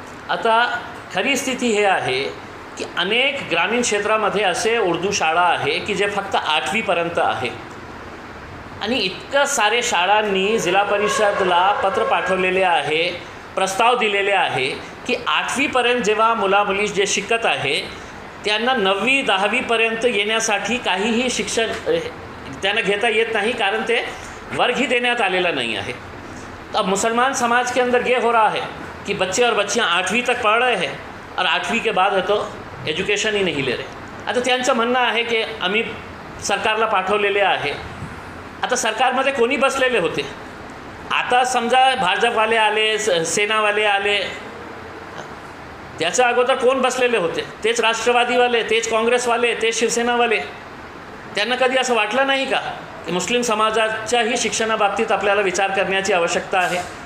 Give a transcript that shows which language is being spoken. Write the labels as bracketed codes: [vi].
[mr] आता खरी स्थिती हे आहे की अनेक ग्रामीण क्षेत्रामध्ये असे उर्दू शाळा आहे की जे फक्त 8वीपर्यंत आहे आणि इतकं सारे शाळांनी जिल्हा परिषदला पत्र पाठवलेले आहे, प्रस्ताव दिलेले आहे की 8वीपर्यंत जेव्हा मुलामुली जे शिकत आहे त्यांना 9वी 10वीपर्यंत येण्यासाठी काहीही शिक्षण त्यांना घेता येत नहीं, कारण ते वर्ग ही देण्यात आलेला [hi] नहीं है। तो अब मुसलमान समाज के अंदर ये हो रहा है कि बच्चे और बच्चियाँ 8वीं तक पढ़ रहे हैं और 8वीं के बाद है तो एज्युकेशन ही नहीं ले रहे। [mr] आता त्यांचं म्हणणं आहे की आम्ही सरकारला पाठवलेले आहे। आता सरकारमध्ये कोणी बसलेले होते? आता समजा भाजपवाले आले, सेनावाले आले, त्याच्या अगोदर कोण बसलेले होते? तेच राष्ट्रवादीवाले, तेच काँग्रेसवाले, तेच शिवसेनावाले। त्यांना कधी असं वाटलं नाही का की मुस्लिम समाजाच्याही शिक्षणाबाबतीत आपल्याला विचार करण्याची आवश्यकता आहे?